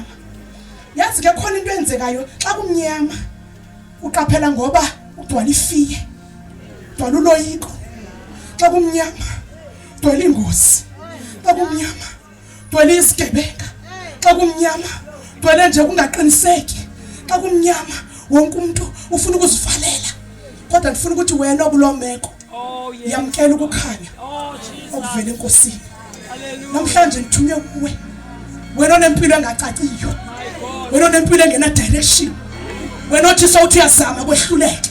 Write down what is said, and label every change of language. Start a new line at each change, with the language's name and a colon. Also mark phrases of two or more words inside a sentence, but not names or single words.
Xhosa: Yazi ke khona into enzekayo xa kumnyama uqaphela ngoba ugcwala ifiye, ugcwala uloyiko. Xa kumnyama ugcwala ingozi. Xa kumnyama ugcwala isigebenga. Xa kumnyama ugcwala nje kungaqiniseki. Xa kumnyama wonke umuntu ufuna ukuzivalela. Kodwa ndifuna ukuthi wena okulomeko yamkela ukukhanya okuvela enkosini. Namhlanje ngithunywe kuwe. Wena onempilo engacaciyo. Wena onempilo engena direction. Wena othi sawuthi uyazama kwehluleke.